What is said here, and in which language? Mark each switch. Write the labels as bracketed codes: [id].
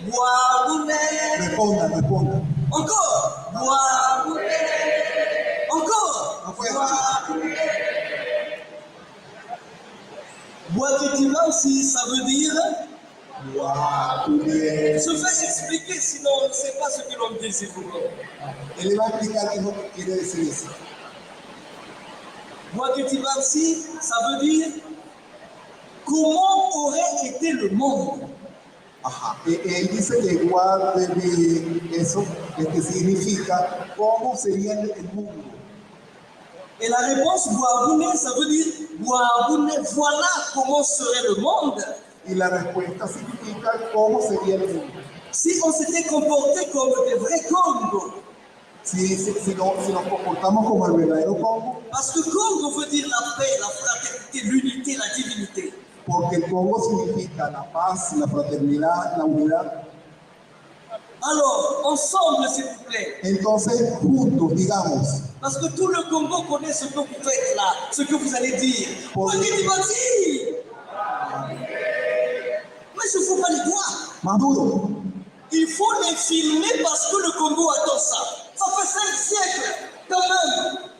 [fr] Bouaboune. Répondez. Encore. Bouaboune. Encore. Bouaboune. Bouaketi Bansi, ça veut dire je vais expliquer, sinon on ne sait pas ce que l'on dit, s'il vous plaît. Elle va expliquer ce que [es] quiere decir eso. [fr] Bouaketi Bansi, ça veut dire comment aurait été le monde. [es] Él dice que igual de eso, que significa cómo sería el mundo. [fr] Et la réponse Bouaboune, ça veut dire Bouaboune, voilà comment serait le monde. [es] Y la respuesta significa cómo sería el mundo. [fr] Si on s'était comporté comme des vrais Congo. [es] Si nos comportamos como el verdadero Congo. [fr] Parce que Congo veut dire la paix, la fraternité, l'unité, la divinité. [es] Porque el Congo significa la paz, la fraternidad, la unidad. [fr] Alors, ensemble, s'il vous plaît. [es] Entonces, juntos, digamos. [fr] Parce que tout le Congo connaît ce que vous faites là, ce que vous allez dire. Mais je ne fous pas les doigts. Maduro. Il faut les filmer parce que le Congo attend ça. Ça fait 5 siècles, quand même.